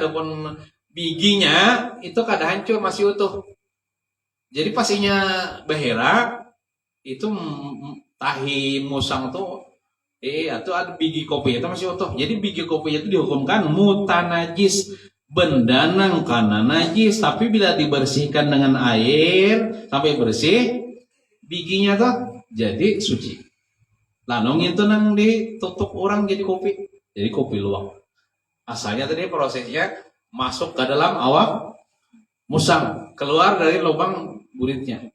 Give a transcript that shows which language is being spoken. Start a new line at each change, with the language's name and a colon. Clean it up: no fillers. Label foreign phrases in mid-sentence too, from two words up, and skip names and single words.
Indonesian: adapun bijinya itu kada hancur masih utuh jadi pastinya behera itu tahi musang tuh atau ada biji kopi itu masih utuh jadi biji kopi itu dihukumkan muta najis benda
Banjar: nang kana
Indonesian: najis tapi bila dibersihkan dengan air sampai bersih bijinya tuh jadi suci. Lalu itu nang ditutup orang jadi kopi luwak. Asalnya tadi prosesnya masuk ke dalam awak musang, keluar dari lubang buritnya.